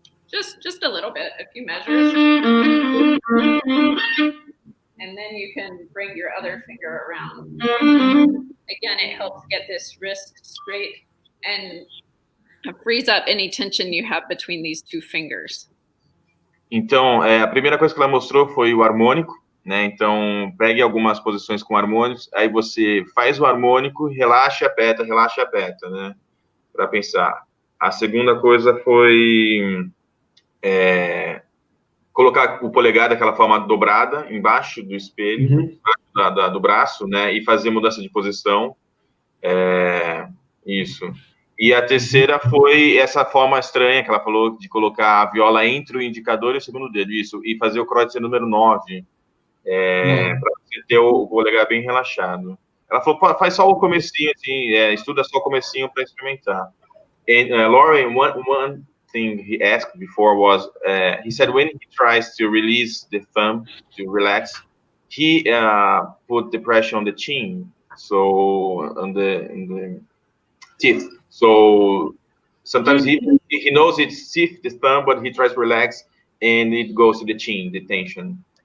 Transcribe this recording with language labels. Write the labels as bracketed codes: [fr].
[en] Just a little bit, a few measures. And then you can bring your other finger around. Again, it helps get this wrist straight and frees up any tension you have between these two fingers. [pt] Então, a primeira coisa que ela mostrou foi o harmônico, né? Então, pegue algumas posições com harmônicos, aí você faz o harmônico, relaxa, aperta, né? Para pensar. A segunda coisa foi colocar o polegar daquela forma dobrada embaixo do espelho, do braço, né? E fazer mudança de posição. Isso. E a terceira foi essa forma estranha que ela falou de colocar a viola entre o indicador e o segundo dedo, isso, e fazer o Kreutzer número 9, para você ter o polegar bem relaxado. Ela falou, faz só o comecinho, assim, estuda só o comecinho para experimentar. [en] And Lauren, one thing he asked before was, he said when he tries to release the thumb to relax, he put the pressure on the chin, so on the teeth. So sometimes he knows it's stiff, the thumb, but he tries to relax, and it goes to the chin, the tension.